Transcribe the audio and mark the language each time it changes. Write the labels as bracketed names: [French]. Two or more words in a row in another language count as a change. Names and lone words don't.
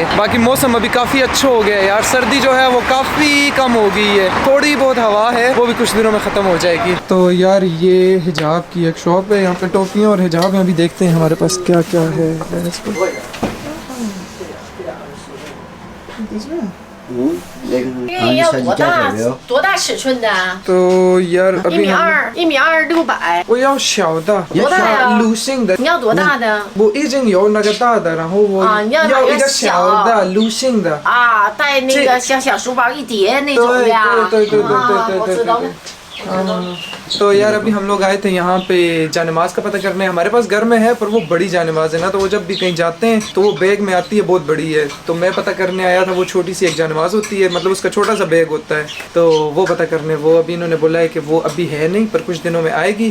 [Hindi] बाकी मौसम अभी काफ़ी अच्छा हो गया है यार, सर्दी जो है वो काफ़ी कम हो गई है, थोड़ी बहुत हवा है, वो भी कुछ दिनों में ख़त्म हो जाएगी। तो यार ये हिजाब की एक शॉप है, यहाँ पे टोपियाँ और हिजाब हैं। अभी देखते हैं हमारे पास क्या क्या है। तो यार अभी [Chinese] 1.2米，我要小的，多大呀流性的。你要多大的？我已经有那个大的，然后我啊你要哪个要一个小的流性的。啊，带那个像小书包一叠那种的呀。对对对对对啊对对我知道了。 [Hindi] तो यार अभी हम लोग आए थे यहाँ पे जानमाज का पता करने। हमारे पास घर में है पर वो बड़ी जानमाज है ना, तो वो जब भी कहीं जाते हैं तो वो बैग में आती है, बहुत बड़ी है। तो मैं पता करने आया था, वो छोटी सी एक जानमाज होती है, मतलब उसका छोटा सा बैग होता है, तो वो पता करने। वो अभी इन्होंने बोला है कि वो अभी है नहीं, पर कुछ दिनों में आएगी।